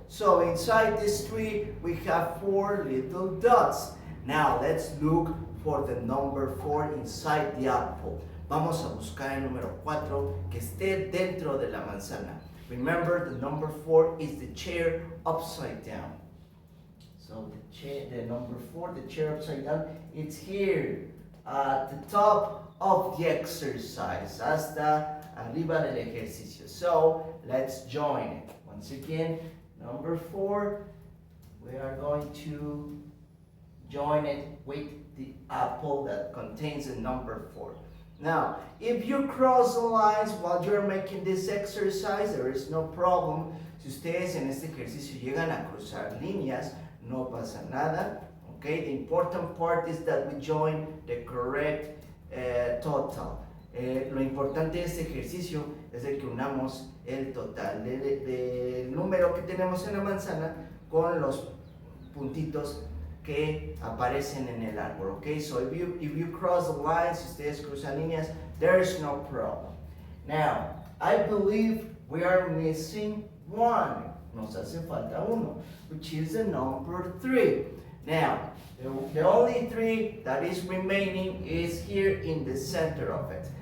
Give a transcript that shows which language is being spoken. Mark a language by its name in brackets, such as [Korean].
[English] So inside this tree we have 4 little dots. Now let's look for the number 4 inside the apple. [Spanish] Vamos a buscar el número 4 que esté dentro de la manzana. [English] Remember, the number 4 is the chair upside down. So the number 4, the chair upside down, it's here at the top of the exercise, [Spanish] hasta arriba del ejercicio. [English] So let's join it. Once again, number 4, we are going to join it with the apple that contains the number 4. Now, if you cross the lines while you're making this exercise, there is no problem. [Spanish] Si ustedes en este ejercicio llegan a cruzar líneas, no pasa nada. [English] Okay, the important part is that we join the correct total. [Spanish] Lo importante de este ejercicio es de que unamos el total del número que tenemos en la manzana con los puntitos que aparecen en el árbol. [English] Okay, so if you cross the lines, [Spanish] si ustedes cruzan líneas, [English] there's no problem. Now, I believe we are missing 1. [Spanish] Nos hace falta [English] 1, which is the number 3. Now, the only 3 that is remaining is here in the center of it.